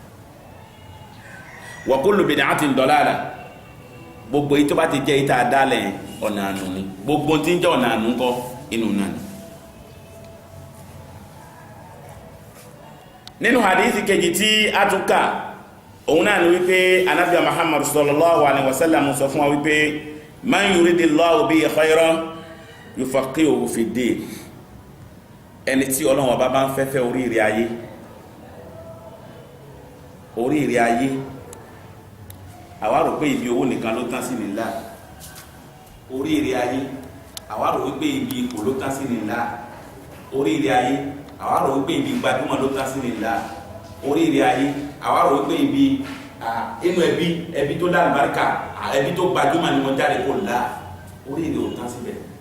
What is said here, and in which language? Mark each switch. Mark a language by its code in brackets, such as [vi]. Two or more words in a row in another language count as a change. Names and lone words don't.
[ar] وكل بدعة ضلالة, [yo] gbogbo èyí tó bá ti jẹ́ ìta dálẹ̀ ọ̀nà ànú ni, gbogbo tí ń jẹ́ ọ̀nà ànú kọ́ inú náà ni. Nínú hadithi kejì tí a tún kà, òun náà ni wípé Ànábì Muhammad [ar] صلى الله عليه وسلم [yo] sọ fún wa wípé [ar] من يرد الله به خيرا يفقهه في الدين, [yo] ẹni tí Ọlọ́run bá ń fẹ́fẹ́ oríire ayé, oríire ayé àwa rò pé ibi owó nìkan ló tán sí nílá, oríire ayé àwa rò wípé ibi ipò ló tán sí nílá, oríire ayé àwa rò wípé ibi gbajúmọ̀ ló tán sí nílá, oríire ayé àwa rò wípé ibi inú ẹbí tó lálùbáríkà, ẹbí tó gbajúmọ̀ ni wọ́n jáde kó là, oríire ò tán síbẹ̀.